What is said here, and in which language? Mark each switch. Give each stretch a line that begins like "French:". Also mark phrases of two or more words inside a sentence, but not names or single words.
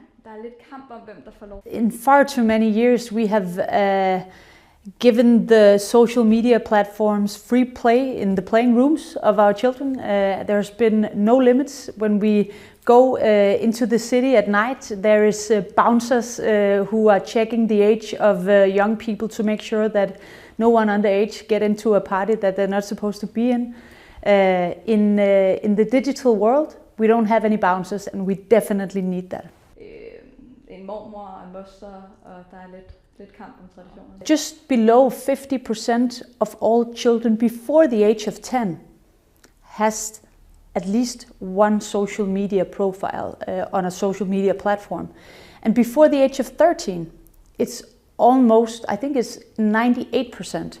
Danish: Der er lidt kamp om, hvem der får lov.
English: In far too many years we have given the social media platforms free play in the playing rooms of our children. There's been no limits. When we go into the city at night, there is bouncers who are checking the age of young people to make sure that no one underage get into a party that they're not supposed to be in. In the digital world, we don't have any bouncers, and we definitely need that.
Danish: En mormor og en moster, og der er lidt kamp om traditioner.
English: Just below 50% of all children before the age of 10 has at least one social media profile on a social media platform. And before the age of 13, it's almost, I think it's 98%.